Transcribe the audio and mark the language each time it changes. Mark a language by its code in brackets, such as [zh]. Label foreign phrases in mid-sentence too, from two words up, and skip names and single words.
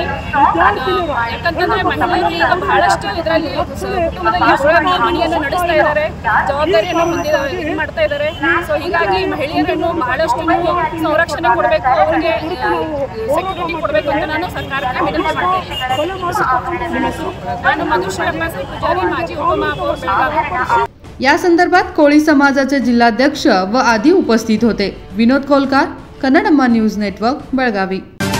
[kn] ಯಾಕಂತಂದ್ರೆ ಮಹಿಳೆಯರು ಈಗ ಬಹಳಷ್ಟು ಇದರಲ್ಲಿ ಕುಟುಂಬದಲ್ಲಿ ಮನೆಯನ್ನು ನಡೆಸ್ತಾ ಇದ್ದಾರೆ, ಜವಾಬ್ದಾರಿಯನ್ನು ಹೊಂದಿದ ಮಾಡ್ತಾ ಇದ್ದಾರೆ। ಸೊ ಹೀಗಾಗಿ ಮಹಿಳೆಯರನ್ನು ಬಹಳಷ್ಟು ನೀವು ಸಂರಕ್ಷಣೆ ಕೊಡಬೇಕು, ಅವರಿಗೆ ಸೆಕ್ಯೂರಿಟಿ ಕೊಡಬೇಕು ಅಂತ ನಾನು ಸರ್ಕಾರಕ್ಕೆ ವಿನಂತಿ ಮಾಡ್ತೇನೆ। [mr] ನಾನು मधुश्री पुजारी, माजी उपमहापौर बेळगाव। या संदर्भात कोळी समाजाचे जिल्हाध्यक्ष व आदी उपस्थित होते। विनोद कोलकार, कन्नडम्मा न्यूज नेटवर्क, बेळगावी।